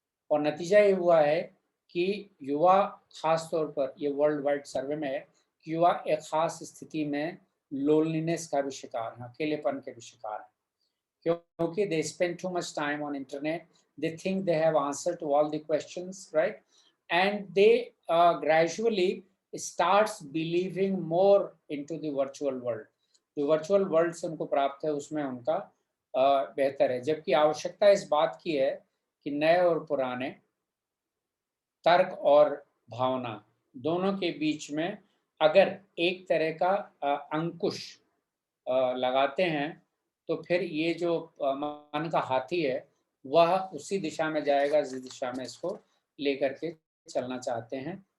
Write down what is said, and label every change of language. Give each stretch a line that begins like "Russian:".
Hindi: और नतीजा ये हुआ है कि युवा, खास तौर पर ये वर्ल्ड वाइड सर्वे में है कि युवा एक खास स्थिति में लोनलीनेस का भी शिकार है, अकेलेपन के भी शिकार है, क्योंकि
English: they spend too much time on internet, they think they have answer to all the questions, right? And they gradually starts believing more into the virtual world.
Hindi: जो वर्चुअल वर्ल्ड से उनको प्राप्त है उसमें उनका बेहतर है, जबकि आवश्यकता इस बात की है कि नए और पुराने, तर्क और भावना दोनों के बीच में अगर एक तरह का अंकुश लगाते हैं तो फिर ये जो मन का हाथी है वह उसी दिशा में जाएगा जिस दिशा में इसको लेकर के चलना चाहते हैं।